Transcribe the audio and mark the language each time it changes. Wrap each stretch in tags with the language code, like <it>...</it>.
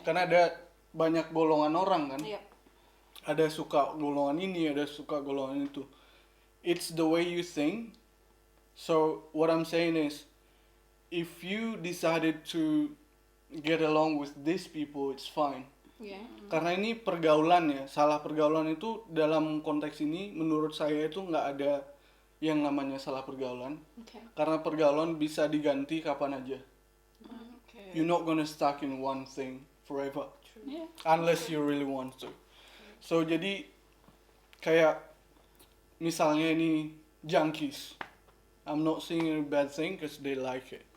<id>Karena ada banyak golongan orang kan. iya. Ada suka golongan ini, ada suka golongan itu.</id> <en>It's the way you think. So what I'm saying is, if you decided to get along with these people, it's fine.</en> <id>Iya. Karena ini pergaulan ya, salah pergaulan itu dalam konteks ini menurut saya itu nggak ada yang namanya salah pergaulan. Oke. Karena pergaulan bisa diganti kapan aja. Oke.</id> <en>You're not gonna stuck in one thing forever,</en> <id>Iya.</id> <en>unless you really want to. So</en> <id>jadi kayak misalnya ini</id> <en>junkies, I'm not saying a bad thing because they like it.</en>